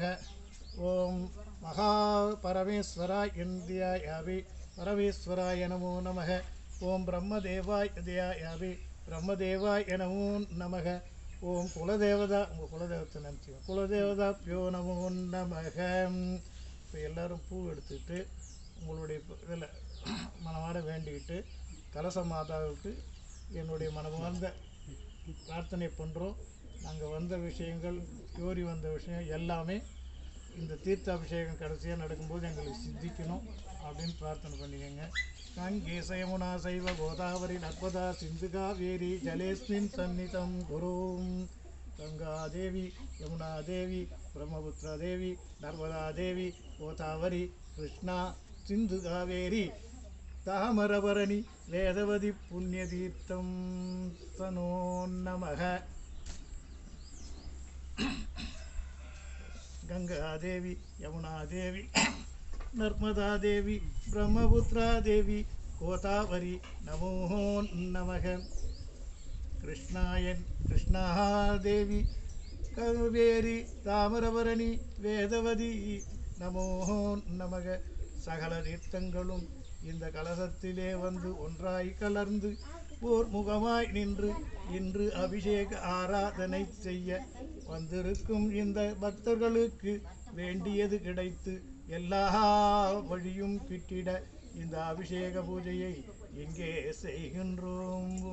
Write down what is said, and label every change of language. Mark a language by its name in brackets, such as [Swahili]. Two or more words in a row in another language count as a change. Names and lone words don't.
[Sanskrit] ओम महापरमेश्वराय ध्यायामि परमेश्वराय नमो नमः। ओम ब्रह्मदेवाय ध्यायामि ब्रह्मदेवाय नमो नमः। ओम कुलदेवता कुलदेवता नमः कुलदेवताभ्यो नमो नमः। [Tamil] இப்போ எல்லோரும் பூ எடுத்துக்கிட்டு உங்களுடைய இதில் மனமார வேண்டிக்கிட்டு கலச மாதாவுக்கு என்னுடைய மனமார்ந்த பிரார்த்தனை பண்ணுறோம். நாங்கள் வந்த விஷயங்கள் கோரி வந்த விஷயம் எல்லாமே இந்த தீர்த்த அபிஷேகம் கடைசியாக நடக்கும்போது எங்களுக்கு சித்திக்கணும் அப்படின்னு பிரார்த்தனை பண்ணிக்கோங்க. [Sanskrit] गङ्गेच यमुना चैव गोदावरी नर्मदा सिन्धु कावेरी जलेस्मिन् सन्निधम् कुरुम्. गंगा देवी यमुना देवी ब्रह्मपुत्र देवी नर्मदा देवी गोदावरी कृष्णा सिंधु कावेरी तामरभरणी वेदवती पुण्यतीर्थं तनो नमः। गंगा देवी यमुना देवी नर्मदा देवी ब्रह्मपुत्र देवी गोदावरी नमो नमः। कृष्णा देवी कावेरी तामरभरणी वेदवती नमो नमः। [Tamil] சகல தீர்த்தங்களும் இந்த கலசத்திலே ஒன்றாய் கலர்ந்து ஓர் முகமாய் நின்று இன்று அபிஷேக ஆராதனை செய்ய வந்திருக்கும் இந்த பக்தர்களுக்கு வேண்டியது கிடைத்து எல்லா வழியும் கிட்டிட இந்த அபிஷேக பூஜையை இங்கே செய்கின்றோம்.